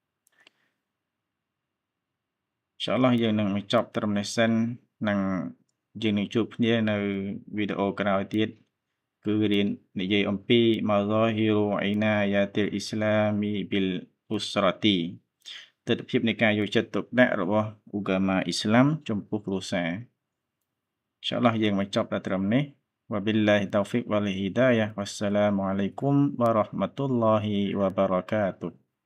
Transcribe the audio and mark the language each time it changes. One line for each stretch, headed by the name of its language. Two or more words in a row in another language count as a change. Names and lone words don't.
Arabic: ان شاء الله
Khmer: យើងនឹងបញ្ចប់ត្រឹមនេះសិននិងយើងនឹងជួបគ្នានៅវីដេអូក្រោយទៀតគឺរៀននិយាយអំពី
Arabic: مظاهر عناية الإسلام بالأسرة
Khmer: ទិដ្ឋភាពនៃការយកចិត្តទុកដាក់របស់ឧកាមាអ៊ីស្លាមចំពោះគ្រួសារ
Arabic: إن شاء الله
Khmer: យើងបញ្ចប់តែត្រឹមនេះ
Arabic: وبالله التوفيق والهداية والسلام عليكم ورحمة الله وبركاته